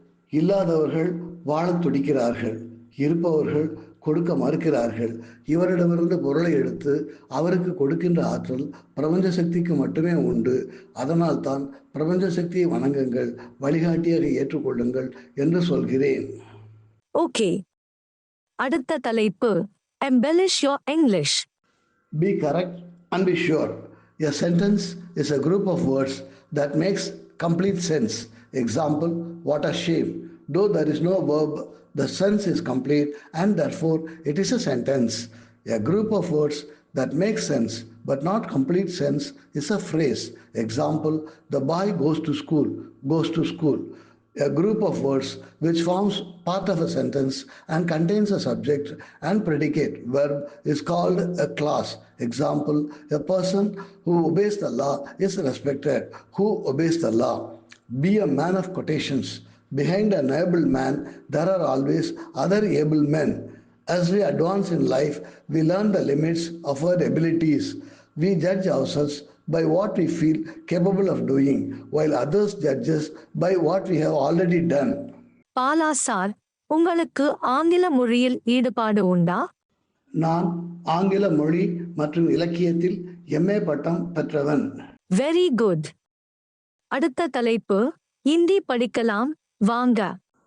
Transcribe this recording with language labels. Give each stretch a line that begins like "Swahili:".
Tamil: இல்லாதவர்கள் வாழத் துடிக்கிறார்கள், இருப்பவர்கள் கொடுக்க மறுக்கிறார்கள். இவரிடமிருந்து பொருளை எடுத்து அவருக்கு கொடுக்கின்ற ஆற்றல் பிரபஞ்ச சக்திக்கு மட்டுமே உண்டு. அதனால் தான் பிரபஞ்ச சக்தியை வணங்குங்கள், வழிகாட்டியாக ஏற்றுக்கொள்ளுங்கள் என்று சொல்கிறேன்.
English: Okay.
Tamil: அடுத்த தலைப்பு,
English: embellish your English. Be correct and be sure. A sentence is a group of words that makes complete sense. Example, what a shame. Though there is no verb, the sense is complete and therefore it is a sentence. A group of words that make sense but not complete sense is a phrase. Example, the boy goes to school, goes to school. A group of words which forms part of a sentence and contains a subject and predicate verb is called a clause. Example, a person who obeys the law is respected. Who obeys the law? Be a man of quotations. Behind an able man, there are always other able men. As we advance in life, we learn the limits of our abilities. We judge ourselves by what we feel capable of doing, while others judge us by what we have already done.
Tamil: Bala sir, உங்களுக்கு ஆங்கில மொழியில் ஈடுபாடு உண்டா? நான் ஆங்கில மொழி மற்றும் இலக்கியத்தில் MA பட்டம் பெற்றவன்.
English: Very good.
Tamil: அடுத்த தலைப்பு, இந்தி படிக்கலாம் வாங்க.